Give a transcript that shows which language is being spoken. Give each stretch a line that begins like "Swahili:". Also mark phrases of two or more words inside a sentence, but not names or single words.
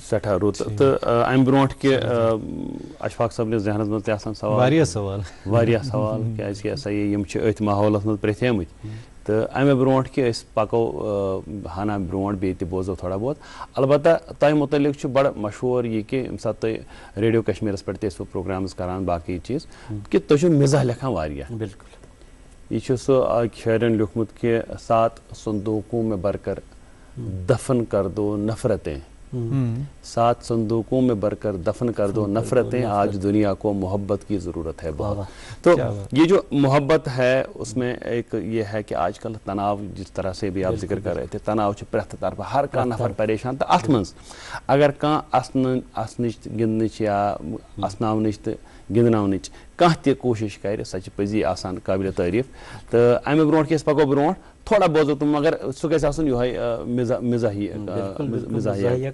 Kashmiri: سٮ۪ٹھاہ رُت تہٕ اَمہِ برونٛٹھ کہِ اشفاق صٲبنِس ذہنس منٛز تہِ آسان واریاہ سوال کیٛازِکہِ ہسا یِم چھِ أتھۍ ماحولس منٛز پرٛٮ۪تھیمٕتۍ تہٕ اَمہِ برونٛٹھ کہِ أسۍ پکو ہنا برونٛٹھ بیٚیہِ تہِ بوزو تھوڑا بہت البتہ تۄہہِ مُتعلق چھُ بڑٕ مشہوٗر یہِ کہِ ییٚمہِ ساتہٕ تُہۍ ریڈیو کشمیٖرس پٮ۪ٹھ تہِ ٲسوٕ پروگرامٕز کران باقٕے چیٖز کہِ تُہۍ چھِو مِزاح لیکھان واریاہ بِلکُل یہ چھُ سُہ أکۍ شٲعرن لیوٗکھمُت کہِ
Urdu: 7 صندوٗقوں میں بھر کر دفن کر دو نفرتیں 7 صندوقوں میں بھر کر دفن کر دو نفرتیں آج دنیا کو محبت کی ضرورت ہے بہت تو یہ جو محبت ہے اس میں ایک یہ ہے کہ آج کل تناؤ جس طرح سے بھی آپ ذکر کر رہے تھے تناؤ
Kashmiri: چھُ پرٛٮ۪تھ طرفہٕ ہر کانٛہہ نفر پریشان تہٕ اَتھ منٛز اگر کانٛہہ اَسنٕچ گِنٛدنٕچ یا اَسناونٕچ تہٕ گِنٛدناونٕچ کانٛہہ تہِ کوٗشِش کرِ سۄ چھِ پٔزی آسان قٲبلہِ تعریٖف تہٕ اَمہِ برونٛٹھ کہِ أسۍ پکو برونٛٹھ تھوڑا بوزو تِم مگر سُہ گژھِ آسُن یِہوے مزاحیہ